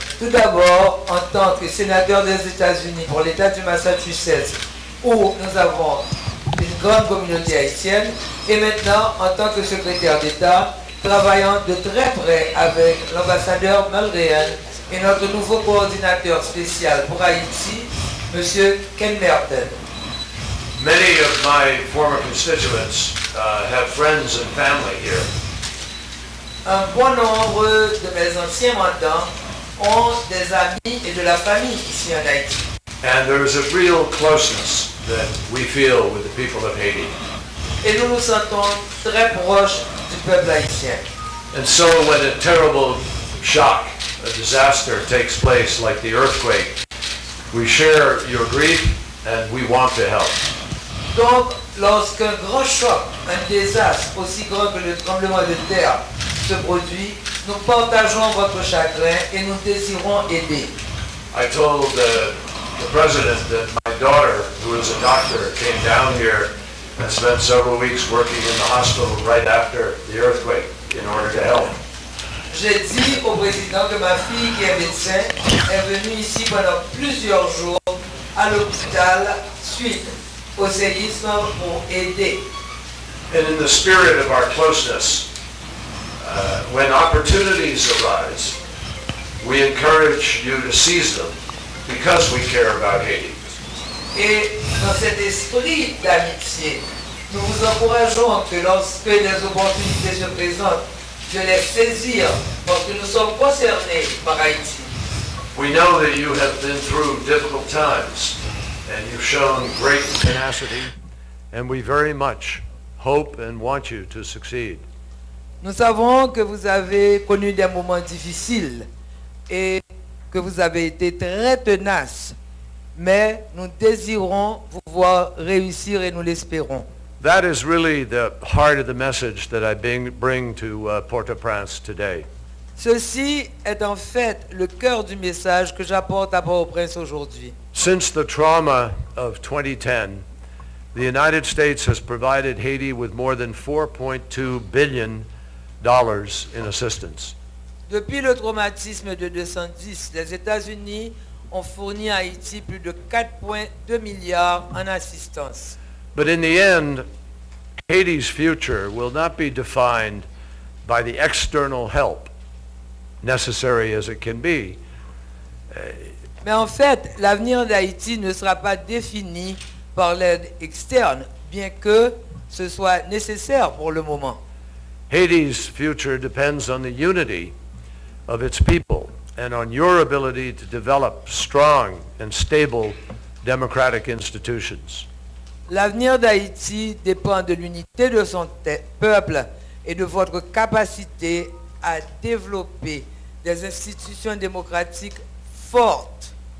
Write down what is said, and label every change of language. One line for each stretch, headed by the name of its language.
French: Tout d'abord, en tant que sénateur des États-Unis pour l'État du Massachusetts, où nous avons une grande communauté haïtienne, et maintenant en tant que secrétaire d'État, travaillant de très près avec l'ambassadeur Mulrayan et notre nouveau coordinateur spécial pour Haïti, M. Ken Merton.
English: Many of my former constituents have friends and family here.
French: Un bon nombre de mes anciens mandants ont des amis et de la famille ici en Haïti.
English: And there is a real closeness that we feel with the people of Haiti.
French: Et nous nous sentons très proches du peuple haïtien.
English: And so when a terrible shock, a disaster takes place like the earthquake, we share your grief and we want to help.
French: Donc, lorsqu'un grand choc, un désastre aussi grand que le tremblement de terre se produit, nous partageons votre chagrin et nous désirons aider.
English: I told the president that my daughter, who is a doctor, came down here and spent several weeks working in the hospital right after the earthquake in order to help.
French: J'ai dit au président que ma fille, qui est médecin, est venue ici pendant plusieurs jours à l'hôpital suite au séisme pour aider.
English: And in the spirit of our closeness, when opportunities arise, we encourage you to seize them because we care about Haiti.
French: Et dans cet esprit d'amitié, nous vous encourageons que lorsque les opportunités se présentent, de les saisir parce que nous sommes concernés par Haïti.
English: We know that you have been through difficult times and you've shown great tenacity, and we very much hope and want you to succeed.
French: Nous savons que vous avez connu des moments difficiles et que vous avez été très tenace, mais nous désirons vous voir réussir et nous l'espérons.
English: That is really the heart of the message that I bring to Port-au-Prince today.
French: Ceci est en fait le cœur du message que j'apporte à Port-au-Prince aujourd'hui.
English: Since the trauma of 2010, the United States has provided Haiti with more than $4.2 billion in assistance.
French: Depuis le traumatisme de 210, les États-Unis ont fourni à Haïti plus de 4,2 milliards en assistance.
English: But in the end, Haiti's future will not be defined by the external help, necessary as it can be.
French: Mais en fait, l'avenir d'Haïti ne sera pas défini par l'aide externe, bien que ce soit nécessaire pour le moment.
English: Haiti's future depends on the unity of its people and on your ability to develop strong and stable democratic institutions.
French: L'avenir d'Haïti dépend de l'unité de son peuple et de votre capacité à développer des institutions démocratiques fortes.